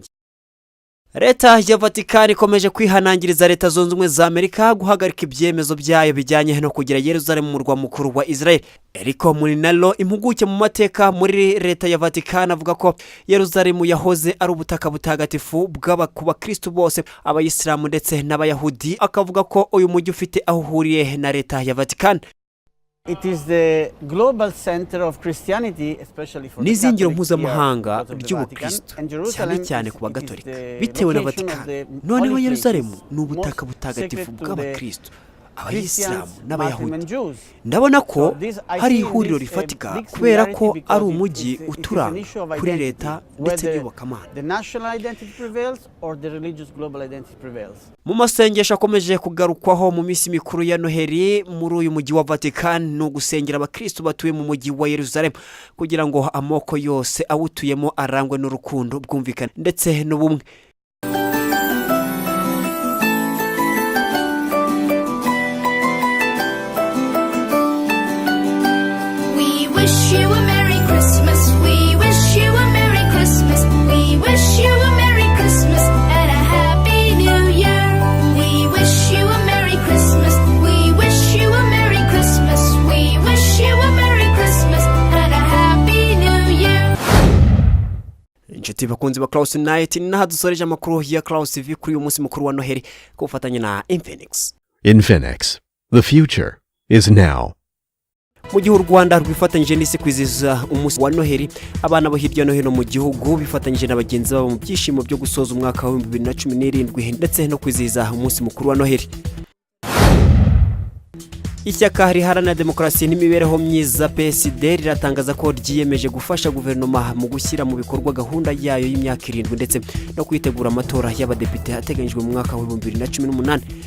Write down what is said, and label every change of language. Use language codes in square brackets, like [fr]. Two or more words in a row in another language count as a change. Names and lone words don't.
[rw] Leta ya Vatican ikomeje kwihanangiriza Leta Zunze Ubumwe za Amerika guhagarika ibyemezo byayo bijyanye no kugira Yerusalemu murwa mukuru wa Israel. Eriko Mulinalo, impuguke mu mateka muri Leta ya Vatican, avuga ko Yerusalemu yahoze ari ubutaka butagatifu bw'abakuba Kristo bose, abayisilamu ndetse n'abayahudi. Akavuga ko uyu mujyi ufite aho uhuriye na Leta ya Vatican. [en] It is the global center of Christianity, especially for [rw] n'izingiro mpuzamahanga ry'ubukristo cyane cyane ku bagatolika bitewe na Vatican. Noneho Yerusalemu ni ubutaka butagatifu bw'abakristo, abayisilamu n'abayahudi. Ndabona ko hari ihuriro rifatika kubera ko ari umujyi uturanga kuri leta ndetse n'iyobokamana. Mu masengesho akomeje kugarukwaho mu minsi mikuru ya Noheli muri uyu mujyi wa Vatican no gusengera abakristo batuye mu mujyi wa Yerusalemu kugira ngo amoko yose awutuyemo arangwe n'urukundo, bwumvikane ndetse n'ubumwe. [en] Wish you a Merry Christmas. We wish you a Merry Christmas. We wish you a Merry Christmas and a Happy New Year. We wish you a Merry Christmas. We wish you a Merry Christmas. We wish you a Merry Christmas and a Happy New Year. [rw] Inshuti bakunzi ba Klaus Night, naha dusoreje amakuru ya Klaus TV kuri uyu munsi mukuru wa Noheli ku bufatanye na Infinix. [en] Infinix, the future is now. [rw] Mu gihe u Rwanda rwifatanyije n'isi kwizihiza umunsi wa Noheli, abana bo hirya no hino mu gihugu bifatanyije n'abagenzi babo mu byishimo byo gusoza umwaka wa 2017 ndetse no kwizihiza umunsi mukuru wa Noheli. Ishyaka riharanira demokarasi n'imibereho myiza PSD riratangaza ko ryiyemeje gufasha guverinoma mu gushyira mu bikorwa gahunda yayo y'imyaka 7 ndetse no kwitegura amatora y'abadepite ateganyijwe mu mwaka wa 2018.